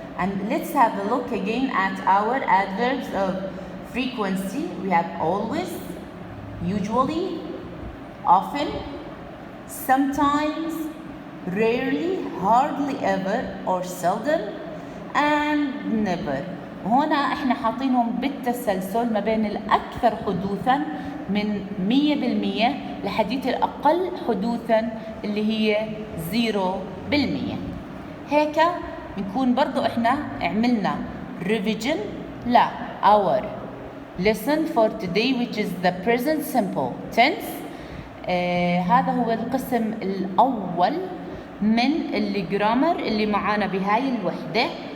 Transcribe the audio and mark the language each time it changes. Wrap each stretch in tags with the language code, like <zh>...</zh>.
<en>And let's have a look again at our adverbs of frequency. We have always, usually, often, sometimes, rarely, hardly ever or seldom and never.</en> <ar>هنا احنا حاطينهم بالتسلسل ما بين الأكثر حدوثا من 100% لحديث الأقل حدوثا اللي هي 0%. هيك بنكون برضو احنا عملنا revision لا</ar> <en>our lesson for today which is the present simple tense.</en> <ar>هذا هو القسم الأول من الجرامر اللي معانا بهاي الوحدة.</ar>